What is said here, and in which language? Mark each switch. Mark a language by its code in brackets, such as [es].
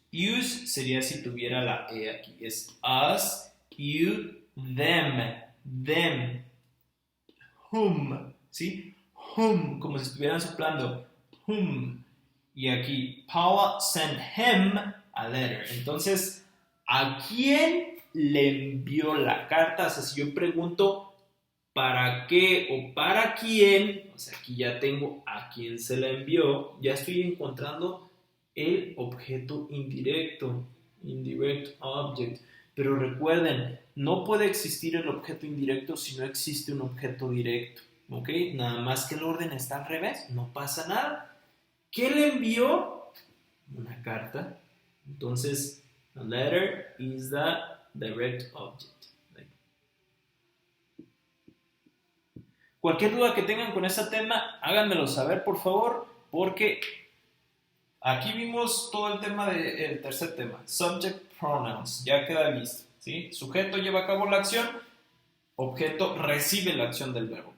[es] Use sería si tuviera la E aquí. [en] Es us, you, them. Them. Whom. ¿Sí? Whom. [es] Como si estuvieran soplando. [en] Whom. [es] Y aquí, [en] Paula sent him a letter. [es] Entonces, ¿a quién le envió la carta? O sea, si yo pregunto ¿para qué o para quién? O sea, aquí ya tengo a quién se la envió. Ya estoy encontrando el objeto indirecto. Indirect object. Pero recuerden, no puede existir el objeto indirecto si no existe un objeto directo. ¿Ok? Nada más que el orden está al revés. No pasa nada. ¿Qué le envió? Una carta. [en] Entonces, a letter is the direct object. [es] Cualquier duda que tengan con ese tema, háganmelo saber, por favor, porque aquí vimos todo el tema del tercer tema, subject pronouns, ya queda listo, ¿sí? Sujeto lleva a cabo la acción, objeto recibe la acción del verbo.